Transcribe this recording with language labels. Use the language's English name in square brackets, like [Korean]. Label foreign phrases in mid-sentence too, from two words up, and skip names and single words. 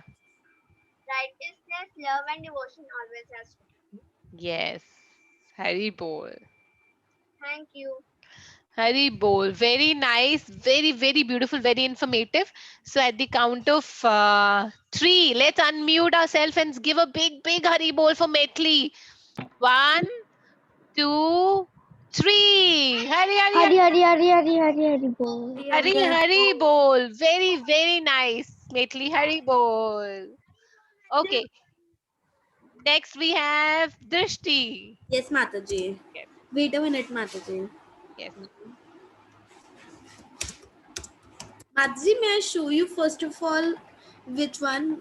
[English] Righteousness, love, and devotion always has to. Yes. [Bangla] হরি বোল. [English] Thank you. [Bangla] হরি বোল. [English] Very nice. Very, very beautiful. Very informative. So at the count of three, let's unmute ourselves and give a big, big [Bangla] হরি বোল [English] for Metli. 1, 2, 3. Hari, Hari, Hari. [Bangla] হরি বোল. হরি হরি বোল. [English] Very, very nice. [Bangla] Metli হরি বোল. [English] Okay. Next we have Drishti. Yes, Mataji. Yes. Wait a minute, Mataji. Yes. Mataji, may I show you first of all which one?